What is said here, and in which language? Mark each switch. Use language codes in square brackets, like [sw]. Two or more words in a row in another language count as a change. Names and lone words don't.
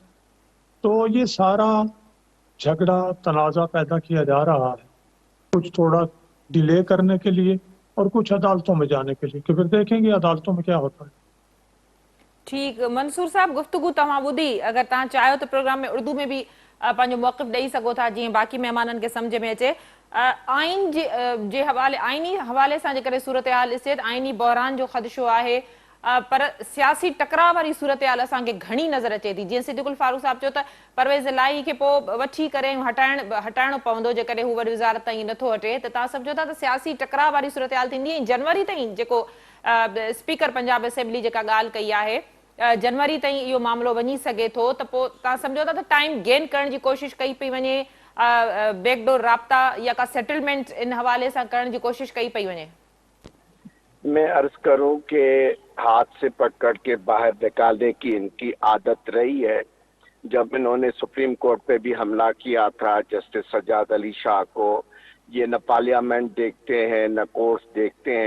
[ur] تو یہ سارا جھگڑا تنازع پیدا کیا جا رہا ہے کچھ تھوڑا ڈیلے کرنے کے لیے اور کچھ عدالتوں میں جانے کے لیے, کہ پھر دیکھیں گے عدالتوں میں کیا ہوتا ہے. [sd] ٹھیک, منصور صاحب گفتگو تمام ودی, اگر تاں چاہو تو پروگرام میں اردو میں بھی پانچو موقف ڈئی سکو تھا جی باقی مہمانن کے سمجھ میں اچے. آئین جے حوالے, [ur] آئینی حوالے سے [sd] جے کرے صورتحال ॾिसे, آئینی بحران جو خدشو ہے, पर सियासी टकराव वारी सूरत हाल असांखे घणी नज़र अचे थी। जीअं सिद्दीकुल फारूक साहब चयो त परवेज़ इलाही खे पोइ वठी करे हटाइणो पवंदो जेकॾहिं हू वरी वज़ारत ताईं नथो हटे, त तव्हां सम्झो था त सियासी टकराव वारी सूरत हाल थींदी। ऐं जनवरी ताईं जेको स्पीकर पंजाब असेंबली जेका ॻाल्हि कई आहे, जनवरी ताईं इहो मामिलो वञी सघे थो, त पोइ तव्हां सम्झो था त टाइम गेन करण जी कोशिशि कई पई वञे, बैकडोर राब्ता या का सेटलमेंट इन हवाले सां करण जी कोशिशि कई पई वञे? [ur] میں عرض کروں کہ ہاتھ سے پکڑ کے باہر نکالنے کی انکی عادت رہی ہے. جب انہوں نے سپریم کورٹ پہ بھی حملہ کیا تھا جسٹس سجاد علی شاہ کو، یہ نہ پارلیمنٹ دیکھتے ہیں نہ کورٹس دیکھتے ہیں.